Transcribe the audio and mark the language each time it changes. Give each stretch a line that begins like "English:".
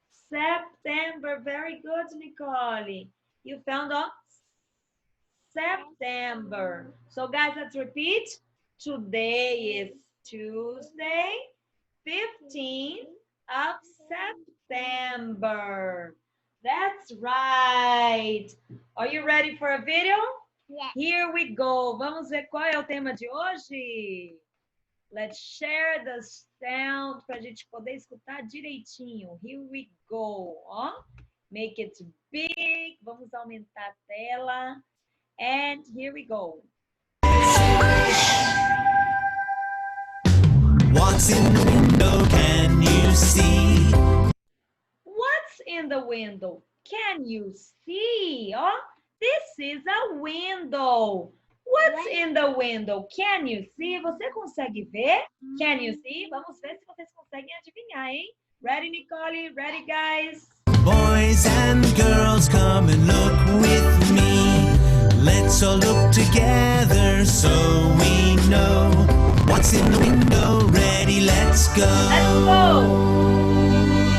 English: September. Very good, Nicole. You found September. So guys, let's repeat. Today is Tuesday, 15th of September. That's right. Are you ready for a video? Yes. Here we go.
Portuguese: Vamos ver qual é o tema de hoje.
English: Let's share the sound
Portuguese: para a gente poder escutar direitinho.
English: Here we go. Ó. Make it big.
Portuguese: Vamos aumentar a tela.
English: And here we go. What's in the window? Can you see? What's in the window? Can you see? Ó. This is a window. What's in the window? Can you see?
Portuguese: Você consegue ver?
English: Can you see?
Portuguese: Vamos ver se vocês conseguem adivinhar, hein?
English: Ready, Nicole? Ready, guys? Boys and girls, come and look with me. Let's all look together so we know what's in the window. Ready, let's go. Let's go.